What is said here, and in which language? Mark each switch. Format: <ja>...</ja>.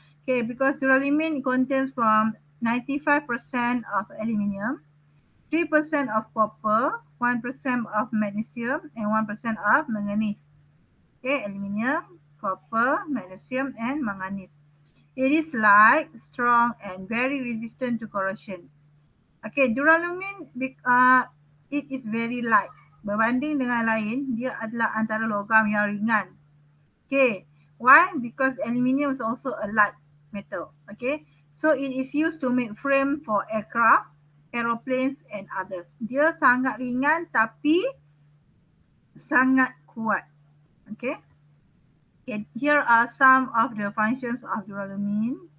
<en>Okay, because duralumin contains from 95% of aluminium, 3% of copper, 1% of magnesium, and 1% of manganese. Okay, aluminium, copper, magnesium, and manganese. It is light, strong, and very resistant to corrosion. Okay, duralumin, it is very light.</en> <ms>Berbanding dengan lain, dia adalah antara logam yang ringan.</ms> <en>Okay, why? Because aluminium is also a light metal. Okay, so it is used to make frame for aircraft, aeroplanes, and others.</en> <ms>Dia sangat ringan tapi sangat kuat. Okay.</ms> <en>Okay, here are some of the functions of duralumin.</en>